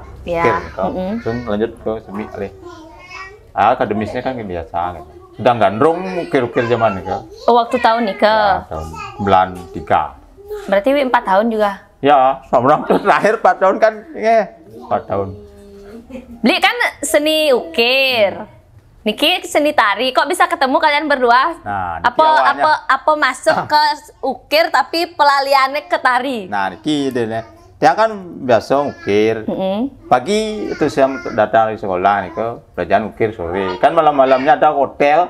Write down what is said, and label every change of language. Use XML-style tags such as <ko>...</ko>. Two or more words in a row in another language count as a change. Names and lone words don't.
<id>Ya. Terus lanjut ke semi. Akademisnya kan biasa. Gitu. Sudah gandrung ukir-ukir zaman nih. Oh, waktu tahun nikah. Ya, tahun 93. Berarti 4 tahun juga. Ya, sama terakhir 4 tahun kan. 4 tahun. Bli kan seni ukir, Niki seni tari. Kok bisa ketemu kalian berdua? Nah, apa masuk ke ukir tapi pelaliannya ke tari? Nah, Niki deh. Dia kan biasa ukir. Pagi itu saya datang di sekolah nih ke belajar ukir sore. Kan malam-malamnya ada hotel.</id>